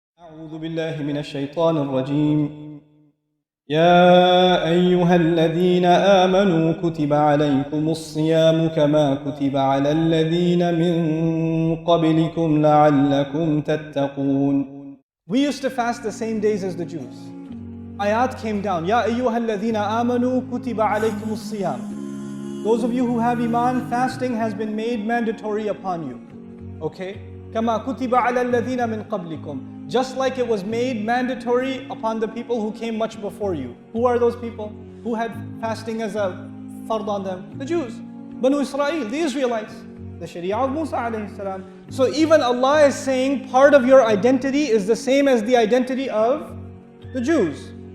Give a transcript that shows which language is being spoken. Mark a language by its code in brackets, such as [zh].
[ar] أعوذ بالله من الشيطان الرجيم. يا أيها الذين آمنوا كتب عليكم الصيام كما كتب على الذين من قبلكم لعلكم تتقون. [en] We used to fast the same days as the Jews. Ayat came down. [ar] يا أيها الذين آمنوا كتب عليكم الصيام. [en] Those of you who have Iman, fasting has been made mandatory upon you. Okay? [ar] كما كتب على الذين من قبلكم. [en] Just like it was made mandatory upon the people who came much before you. Who are those people? Who had fasting as a fard on them? The Jews. Banu Israel, the Israelites. The Sharia of Musa alayhi salam. So even Allah is saying part of your identity is the same as the identity of the Jews.